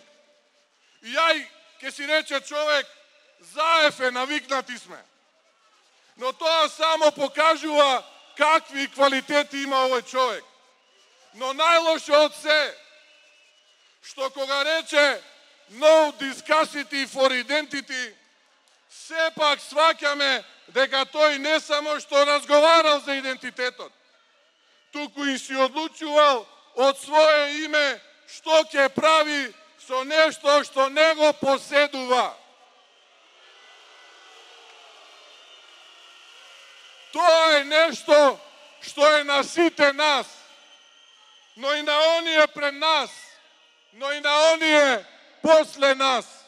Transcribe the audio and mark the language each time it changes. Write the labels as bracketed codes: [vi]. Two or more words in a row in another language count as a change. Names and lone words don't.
[mk] И јај ке си рече човек, Заев е, навикнати сме. Но тоа само покажува какви квалитети има овој човек. Но најлошо од се, што кога рече [en] no discussity for identity, [mk] сепак сваќаме дека тој не само што разговарал за идентитетот, туку и си одлучувал од свое име што ќе прави со нешто што не го поседува. Тоа е нешто што е на сите нас, но и на оние пред нас, но и на оние после нас.